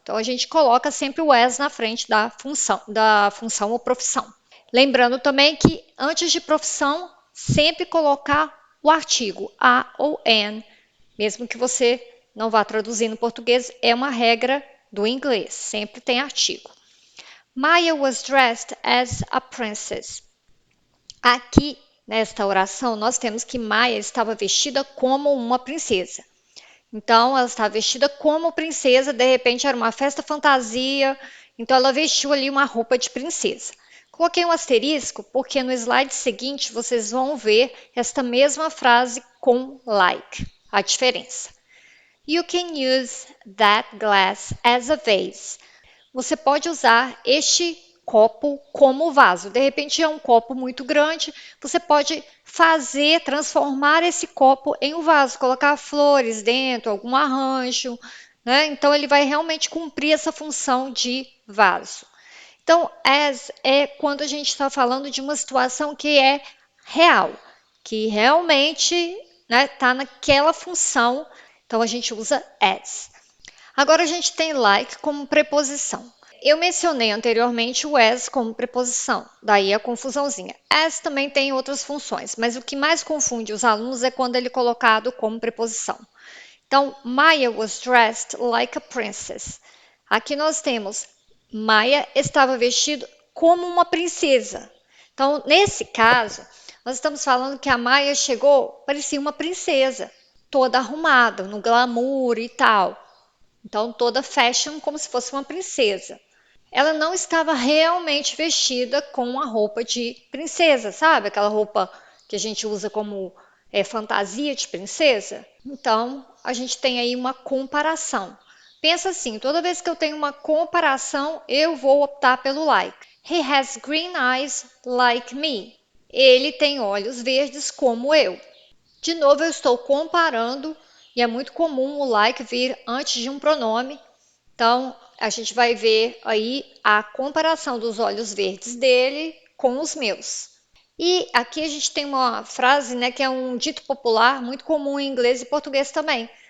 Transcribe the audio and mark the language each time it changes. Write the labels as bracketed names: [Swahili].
[Portuguese] Então, a gente coloca sempre o as na frente da função ou profissão. Lembrando também que, antes de profissão, sempre colocar o artigo a ou an, mesmo que você não vá traduzir no português, é uma regra do inglês, sempre tem artigo. [English] Maya was dressed as a princess. [Portuguese] Aqui, nesta oração, nós temos que Maia estava vestida como uma princesa. Então, ela estava vestida como princesa, de repente era uma festa fantasia, então ela vestiu ali uma roupa de princesa. Coloquei um asterisco porque no slide seguinte vocês vão ver esta mesma frase com like, a diferença. [English] You can use that glass as a vase. [Portuguese] Você pode usar este copo como vaso. De repente é um copo muito grande, você pode transformar esse copo em um vaso, colocar flores dentro, algum arranjo, né? Então ele vai realmente cumprir essa função de vaso. Então, as é quando a gente está falando de uma situação que é real, que realmente está naquela função, então a gente usa as. Agora a gente tem like como preposição. Eu mencionei anteriormente o as como preposição, daí a confusãozinha. As também tem outras funções, mas o que mais confunde os alunos é quando ele é colocado como preposição. Então, [English] Maya was dressed like a princess. [Portuguese] Aqui nós temos Maya estava vestido como uma princesa. Então, nesse caso, nós estamos falando que a Maya chegou, parecia uma princesa, toda arrumada, no glamour e tal. Então, toda fashion como se fosse uma princesa. Ela não estava realmente vestida com uma roupa de princesa, sabe? Aquela roupa que a gente usa como fantasia de princesa. Então, a gente tem aí uma comparação. Pensa assim, toda vez que eu tenho uma comparação, eu vou optar pelo like. [English] He has green eyes like me. [Portuguese] Ele tem olhos verdes como eu. De novo, eu estou comparando e é muito comum o like vir antes de um pronome. Então, a gente vai ver aí a comparação dos olhos verdes dele com os meus. E aqui a gente tem uma frase, né, que é um dito popular muito comum em inglês e português também.